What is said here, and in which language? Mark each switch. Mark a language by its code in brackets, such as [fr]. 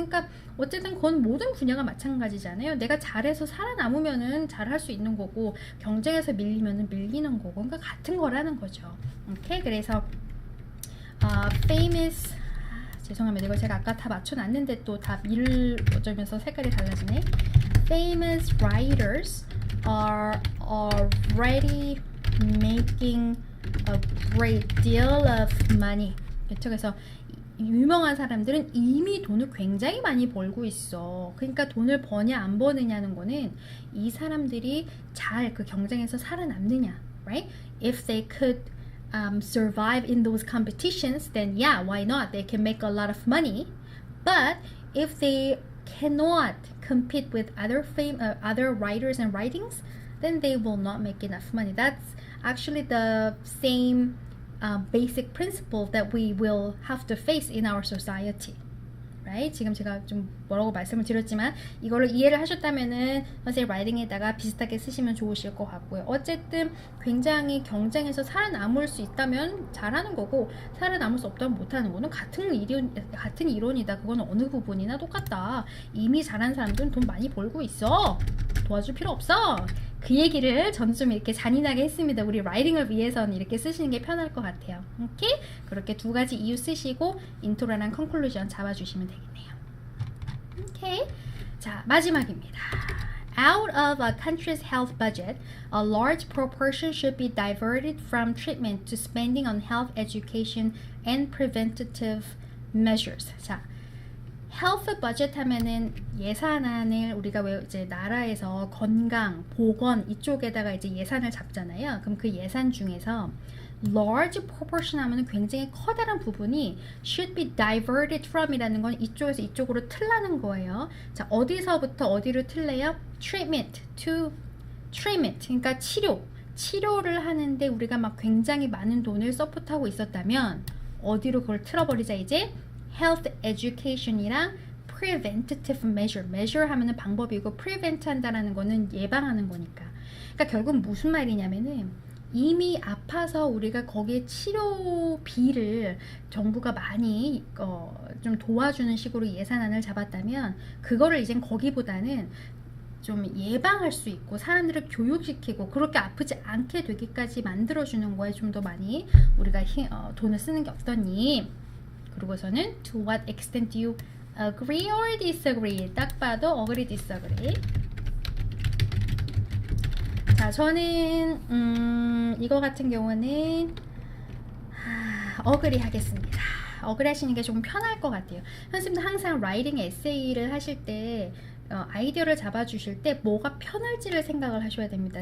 [ko] 그러니까 어쨌든 그건 모든 분야가 마찬가지잖아요. 내가 잘해서 살아남으면은 잘할 수 있는 거고 경쟁에서 밀리면은 밀리는 거고 그러니까 같은 거라는 거죠. 오케이? 그래서 famous 죄송합니다. 이거 제가 아까 다 맞춰놨는데 또 다 밀 어쩌면서 색깔이 달라지네. [en] Famous writers are already making a great deal of money. [ko] 그렇죠? 그래서 유명한 사람들은 이미 돈을 굉장히 많이 벌고 있어. 그러니까 돈을 버냐 안 버느냐는 거는 이 사람들이 잘 그 경쟁에서 살아남느냐, [en] right? If they could survive in those competitions, then yeah, why not? They can make a lot of money. But if they cannot compete with other writers and writings, then they will not make enough money. That's actually the same basic principle that we will have to face in our society. Right? [ko] 지금 제가 좀 뭐라고 말씀을 드렸지만 이거를 이해를 하셨다면은 선생님 라이팅에다가 비슷하게 쓰시면 좋으실 것 같고요. 어쨌든 굉장히 경쟁에서 살아남을 수 있다면 잘하는 거고 살아남을 수 없다면 못하는 거는 같은 이론이다. 그거는 어느 부분이나 똑같다. 이미 잘한 사람들은 돈 많이 벌고 있어. 도와줄 필요 없어. 그 얘기를 저는 좀 이렇게 잔인하게 했습니다. 우리 라이팅을 위해서는 이렇게 쓰시는 게 편할 것 같아요. 오케이? 그렇게 두 가지 이유 쓰시고 인트로랑 컨클루전 잡아주시면 되겠네요. 오케이? 자, 마지막입니다. [en] Out of a country's health budget, a large proportion should be diverted from treatment to spending on health education and preventative measures. [ko] 자, 헬스 버젯 하면은 예산안을 우리가 왜 이제 나라에서 건강, 보건 이쪽에다가 이제 예산을 잡잖아요. 그럼 그 예산 중에서 large proportion 하면은 굉장히 커다란 부분이 [en] should be diverted from [ko] 이라는 건 이쪽에서 이쪽으로 틀라는 거예요. 자, 어디서부터 어디로 틀래요? [en] treatment to treatment. [ko] 그러니까 치료를 하는데 우리가 막 굉장히 많은 돈을 서포트하고 있었다면 어디로 그걸 틀어버리자 이제 health education이랑 preventative measure 하면은 방법이고 prevent 한다라는 거는 예방하는 거니까. 그러니까 결국 무슨 말이냐면은 이미 아파서 우리가 거기에 치료비를 정부가 많이 좀 도와주는 식으로 예산안을 잡았다면 그거를 이젠 거기보다는 좀 예방할 수 있고 사람들을 교육시키고 그렇게 아프지 않게 되기까지 만들어주는 거에 좀 더 많이 우리가 돈을 쓰는 게 어떠니? 그리고서는 [en] to what extent do you agree or disagree? [ko] 딱 봐도 agree, disagree. 자, 저는 이거 같은 경우는 agree 하겠습니다. 억울하시는 게 조금 편할 것 같아요. 선생님도 항상 라이팅 에세이를 하실 때 아이디어를 잡아주실 때 뭐가 편할지를 생각을 하셔야 됩니다.